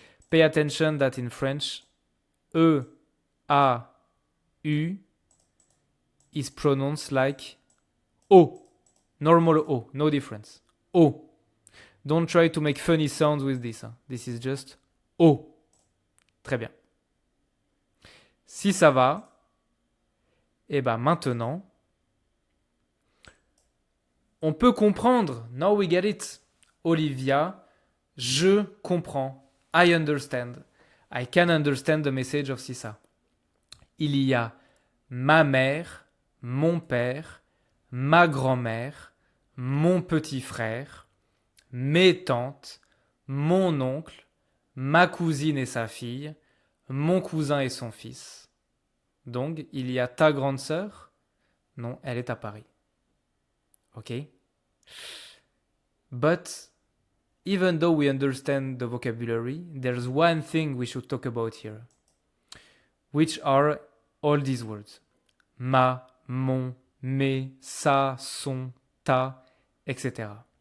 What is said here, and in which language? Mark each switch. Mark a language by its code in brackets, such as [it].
[en] Pay attention that in French, E, A, U is pronounced like O. Normal O, no difference. O. Don't try to make funny sounds with this. This is just O. [fr] Très bien. Si ça va, et ben maintenant, on peut comprendre. [en] Now we get it. Olivia, [fr] je comprends. [en] I understand. I can understand the message of Sissa. [fr] Il y a ma mère, mon père, ma grand-mère, mon petit frère, mes tantes, mon oncle, ma cousine et sa fille, mon cousin et son fils. Donc, il y a ta grande sœur? Non, elle est à Paris. Ok? [en] But, even though we understand the vocabulary, there's one thing we should talk about here, which are all these words. [fr] Ma, mon, mes, sa, son, ta, etc.